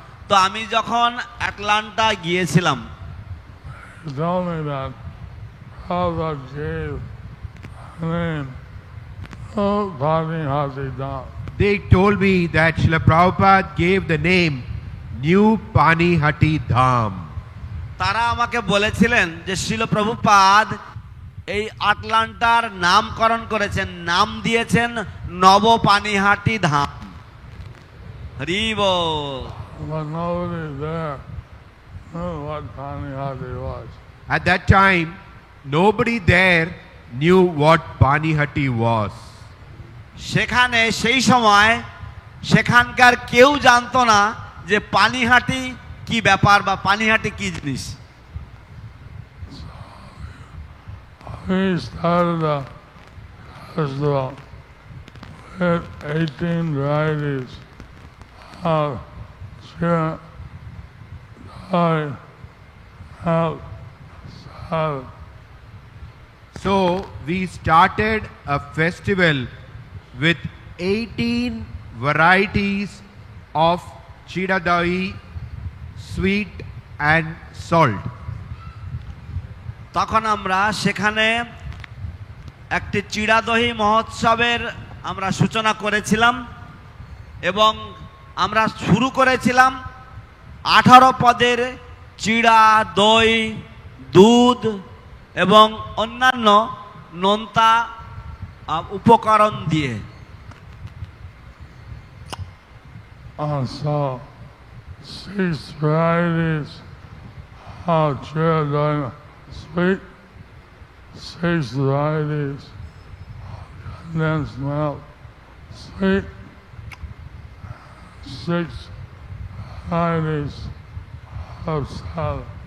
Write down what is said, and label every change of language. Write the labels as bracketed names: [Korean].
[Bangla] তো আমি যখন অ্যাটলান্টা গিয়েছিলাম [English] he told me that Prabhupada gave the name of Bhakti Hati Dham. they told me that Srila Prabhupada gave the name New Panihati Dham. [Bangla] তারা আমাকে বলেছিলেন যে শিল প্রভুপাদ এই আটলান্টার নামকরণ করেছেন, নাম দিয়েছেন নবপানিহাটি ধাম। হরি বল। [English] But nobody there knew what Bhakti Hati was. At that time, nobody there knew what Panihati was. [Bangla] সেখানে সেই সময় সেখানকার কেউ জানতো না যে পানিহাটি কি ব্যাপার বা পানিহাটি কি জিনিস। [English] We started the festival with 18 varieties of chira, dai, milk, salad. So we started a festival with 18 varieties of chira dahi, sweet and salt. [Bangla] তখন আমরা সেখানে একটি চিড়া দহি মহোৎসবের আমরা সূচনা করেছিলাম এবং আমরা শুরু করেছিলাম 18 পদের চিড়া দই দুধ এবং অন্যান্য নোনতা উপকরণ দিয়ে। [English] So 6 varieties of chira dai, sweet, 6 varieties of condensed milk, sweet, 6 varieties of salad.